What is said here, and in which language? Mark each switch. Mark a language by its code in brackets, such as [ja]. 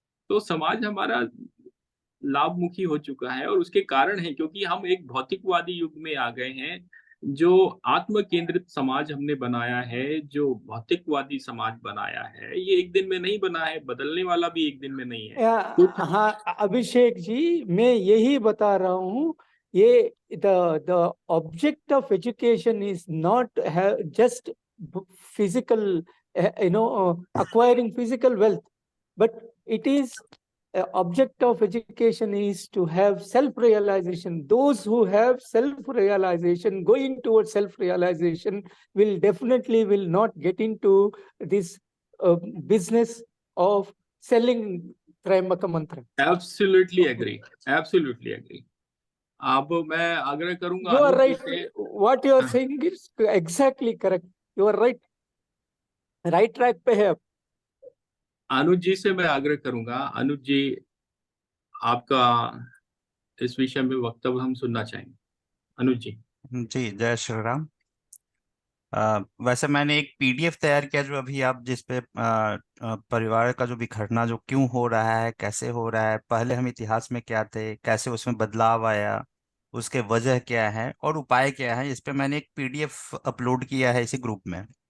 [hi] तो समाज हमारा लाभमुखी हो चुका है और उसके कारण है क्योंकि हम एक भौतिकवादी युग में आ गए हैं। जो आत्म केंद्रित समाज हमने बनाया है, जो भौतिकवादी समाज बनाया है, ये एक दिन में नहीं बना है, बदलने वाला भी एक दिन में नहीं है। हाँ अभिषेक जी, मैं यही बता रहा हूँ, ये [en] the object of education is not just physical, acquiring physical wealth, but it is object of education is to have self-realization. Those who have self-realization, going towards self-realization, will definitely will not get into this business of selling Trayambaka mantra. Absolutely agree. Absolutely agree. [hi] अब मैं आग्रह करूंगा, [en] You are right. What you are saying is exactly correct. You are right. Right track [hi] पे है आप. अनुज जी से मैं आग्रह करूंगा, अनुज जी आपका इस विषय में वक्तव्य हम सुनना चाहेंगे। अनुज जी। जी, जय श्री राम। वैसे मैंने एक पीडीएफ तैयार किया जो अभी आप जिस पे परिवार का जो बिखरना जो क्यों हो रहा है, कैसे हो रहा है, पहले हम इतिहास में क्या थे, कैसे उसमें बदलाव आया, उसके वजह क्या है और उपाय क्या है, इस पे मैंने एक पीडीएफ अपलोड किया है इसी ग्रुप में।